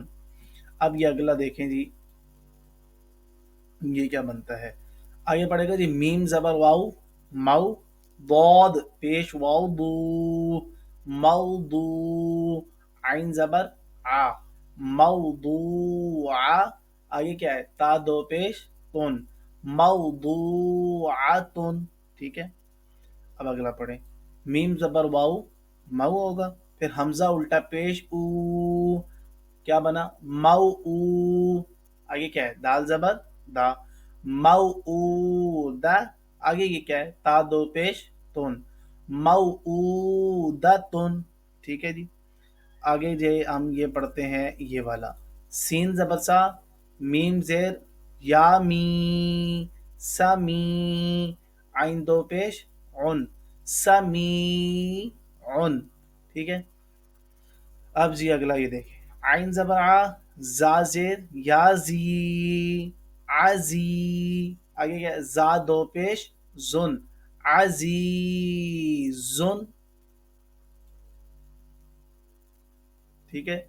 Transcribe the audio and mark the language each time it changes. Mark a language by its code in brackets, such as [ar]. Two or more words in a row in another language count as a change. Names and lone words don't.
[ur] اب یہ اگلا دیکھیں جی، یہ کیا بنتا ہے؟ آگے پڑے گا جی، میم زبر واؤ، مو، ضاد پیش واؤ دو، موضوع. عین زبر آ، موضوع. آگے کیا ہے؟ تا دو پیش تن، موضوعتن، ٹھیک ہے. اب اگلا پڑھیں، میم زبر واؤ، مو ہوگا، پھر حمزہ الٹا پیش او. کیا بنا؟ مو او. آگے کیا ہے؟ دال زبر دا، مو او دا. آگے یہ کیا ہے؟ تا دو پیش تن، مو او دا تن، ٹھیک ہے جی. آگے جو ہم یہ پڑھتے ہیں یہ والا، سین زبر سا، میم زیر یا می، سمی، عین دو پیش عن، سمی عن، ٹھیک ہے. اب جی اگلا یہ دیکھیں، عین زبر آ، زا زیر یا زی، عزی. آگے کیا؟ زا دو پیش زن، عزیزن، ٹھیک ہے.